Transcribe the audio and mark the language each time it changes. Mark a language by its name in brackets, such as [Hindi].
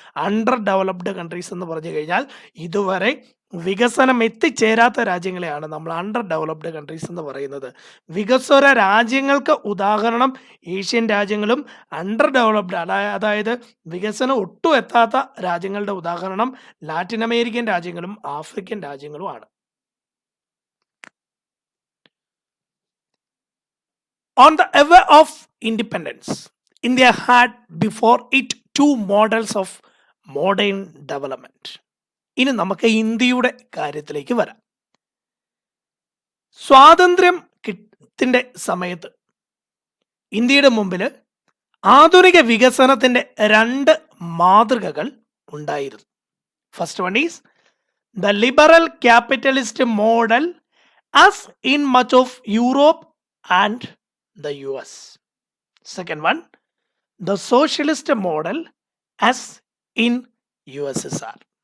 [English] underdeveloped countries [Malayalam] എന്ന് പറഞ്ഞു കഴിഞ്ഞാൽ ഇതുവരെ വികസനം എത്തിച്ചേരാത്ത രാജ്യങ്ങളെയാണ് നമ്മൾ അണ്ടർ ഡെവലപ്ഡ് കൺട്രീസ് എന്ന് പറയുന്നത്. വികസ്വര രാജ്യങ്ങൾക്ക് ഉദാഹരണം ഏഷ്യൻ രാജ്യങ്ങളും, അണ്ടർ ഡെവലപ്ഡ് അതായത് വികസനം ഒട്ടും എത്താത്ത രാജ്യങ്ങളുടെ ഉദാഹരണം ലാറ്റിൻ അമേരിക്കൻ രാജ്യങ്ങളും African രാജ്യങ്ങളുമാണ്. [English] On the eve of independence, India had before it two models of modern development. [Malayalam] ഇനി നമുക്ക് ഇന്ത്യയുടെ കാര്യത്തിലേക്ക് വരാം. സ്വാതന്ത്ര്യത്തിന്റെ സമയത്ത് ഇന്ത്യയുടെ മുമ്പിൽ ആധുനിക വികസനത്തിന്റെ രണ്ട് മാതൃകകൾ ഉണ്ടായിരുന്നു. [English] First one is the liberal capitalist model as in much of Europe and the US. Second one, the socialist model as in USSR.